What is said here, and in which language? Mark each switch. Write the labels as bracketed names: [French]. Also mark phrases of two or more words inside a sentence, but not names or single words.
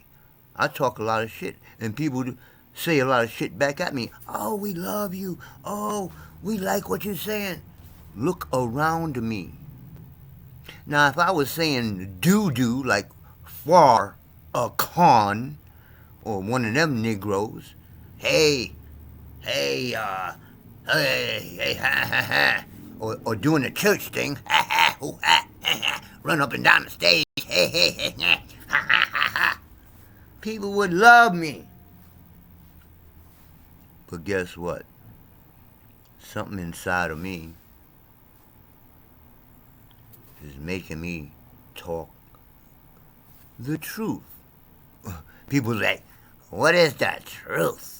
[English] I talk a lot of shit, and people say a lot of shit back at me. Oh, we love you. Oh, we like what you're saying. Look around me. Now, if I was saying doo-doo like Far a Khan or one of them Negroes, hey, hey, hey, ha, ha, ha. Or doing the church thing, ha, ha, hoo, ha, ha, ha, run up and down the stage, hey, hey, hey, ha, ha, ha, ha. People would love me. But guess what? Something inside of me is making me talk the truth. People say, what is the truth?